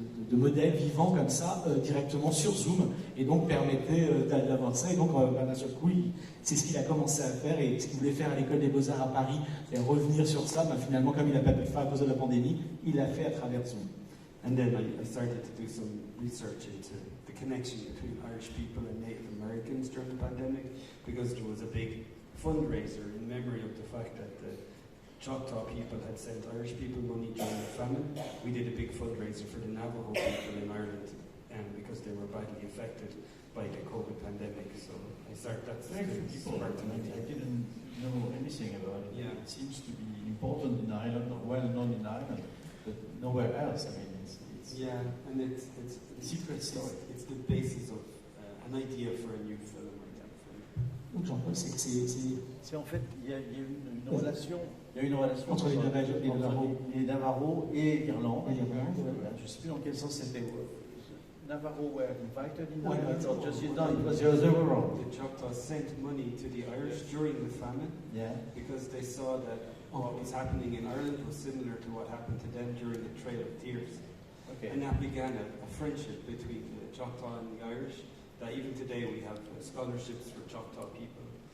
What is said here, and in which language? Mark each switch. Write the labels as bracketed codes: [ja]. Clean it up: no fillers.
[fr] de modèles vivants comme ça, directement sur Zoom, et donc permettait d'avoir ça. Et donc, d'un seul coup, c'est ce qu'il a commencé à faire, et ce qu'il voulait faire à l'école des Beaux-Arts à Paris, et revenir sur ça, finalement, comme il n'a pas pu le faire à cause de la pandémie, il l'a fait à travers Zoom. [en] And then I started to do some research into the connection between Irish people and Native Americans during the pandemic, because there was a big fundraiser in memory of the fact that the Choctaw people had sent Irish people money during the famine. We did a big fundraiser for the Navajo people in Ireland, because they were badly affected by the COVID pandemic. So that's Thank you, people. I didn't know anything about it. Yeah. It seems to be important in Ireland, well known in Ireland, but nowhere else. I mean, it's yeah, and it's secret story. It's the basis of an idea for a new film like that. [fr] Donc Jean-Paul, C'est en fait, il y a une relation. Il y a une relation entre les Navajo et l'Irlande. Et l'Irlande, ouais. Je ne sais plus dans quel sens c'était. [en] Navajo were invited in [fr] Ouais, [en] Ireland, or just [fr] ouais. [en] no, it was the other way around. The Choctaws sent money to the Irish during the famine Yeah. because they saw that what was happening in Ireland was similar to what happened to them during the Trail of Tears. Okay. And that began a friendship between the Choctaw and the Irish, that even today we have scholarships for Choctaw people.